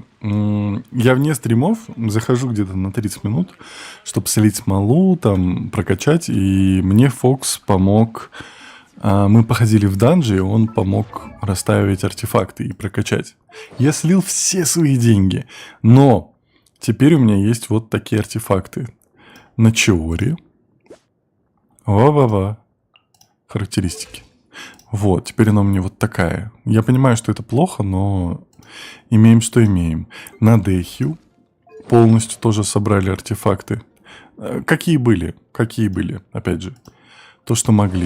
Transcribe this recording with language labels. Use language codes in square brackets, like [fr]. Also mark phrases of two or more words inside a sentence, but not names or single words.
[ru] Я вне стримов захожу где-то на 30 минут, чтобы слить смолу, там, прокачать. И мне Фокс помог... Мы походили в данжи, и он помог расставить артефакты и прокачать. Я слил все свои деньги. Но теперь у меня есть вот такие артефакты. На Чиоре. Ва-ва-ва. Характеристики. Вот, теперь она у меня вот такая. Я понимаю, что это плохо, но имеем, что имеем. На Дехью полностью тоже собрали артефакты. Какие были, опять же. То, что могли.